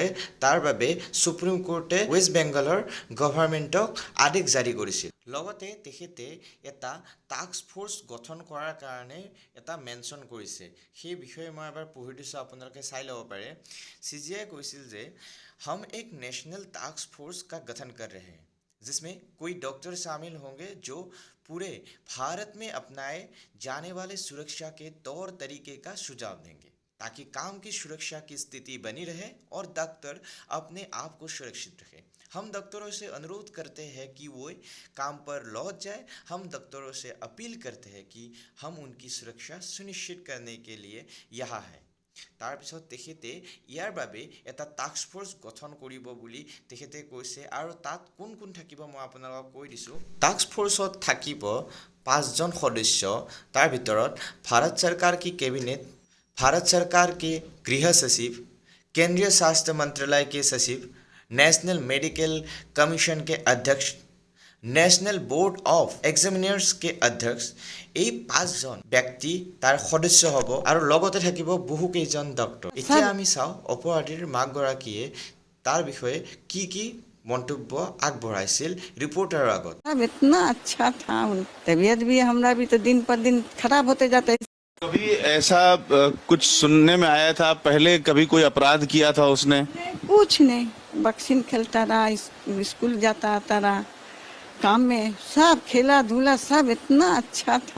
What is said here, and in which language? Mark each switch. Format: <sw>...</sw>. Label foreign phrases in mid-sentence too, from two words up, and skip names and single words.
<as>তাৰ বাবে সুপ্ৰিম কোৰ্টে ৱেষ্ট বেংগলৰ গভৰ্ণমেণ্টক আদেশ জাৰি কৰিছিল লগতে তেখেতে এটা টাস্ক ফ'ৰ্চ গঠন কৰাৰ কাৰণে এটা মেনশ্যন কৰিছে সেই বিষয়ে মই এবাৰ পঢ়ি দিছোঁ আপোনালোকে চাই ল'ব পাৰে CGI কৈছিল যে</as> <hi>हम एक नेशनल टास्क फोर्स का गठन कर रहे हैं जिसमें कोई डॉक्टर शामिल होंगे जो पूरे भारत में अपनाए जाने वाले सुरक्षा के तौर तरीके का सुझाव देंगे ताकि काम की सुरक्षा की स्थिति बनी रहे और डॉक्टर अपने आप को सुरक्षित रखें हम डॉक्टरों से अनुरोध करते हैं कि वो काम पर लौट जाए। हम डॉक्टरों से अपील करते हैं कि हम उनकी सुरक्षा सुनिश्चित करने के लिए यहाँ हैं।</hi> <as>তাৰপিছত তেখেতে ইয়াৰ বাবে এটা টাস্ক ফ'ৰ্চ গঠন কৰিব বুলি তেখেতে কৈছে আৰু তাত কোন কোন থাকিব মই আপোনালোকক কৈ দিছোঁ। টাস্ক ফ'ৰ্চত থাকিব 5জন সদস্য। তাৰ ভিতৰত ভাৰত চৰকাৰ কি</as> <hi>कैबिनेट, भारत सरकार के गृह सचिव, केंद्रीय स्वास्थ्य मंत्रालय के सचिव, नेशनल मेडिकल कमीशन के अध्यक्ष, नेशनल बोर्ड ऑफ एग्जामिनार्स के अध्यक्ष,</hi> <as>এই 5জন ব্যক্তি তাৰ সদস্য হ'ব আৰু লগতে থাকিব বহুকেইজন ডক্টৰ। এতিয়া আমি চাওঁ অপৰাধীৰ মাকগৰাকীয়ে তাৰ বিষয়ে কি মন্তব্য আগবঢ়াইছিল ৰিপৰ্টাৰৰ আগত।</as> <hi>अब इतना अच्छा था, तबीयत भी हमारा भी तो दिन पर दिन खराब होते जाता है। कभी ऐसा कुछ सुनने में आया था, पहले कभी कोई अपराध किया था उसने? कुछ नहीं, बक्सिन खेलता रहा, स्कूल जाता आता रहा, काम में सब खेला धूला सब इतना अच्छा था।</hi>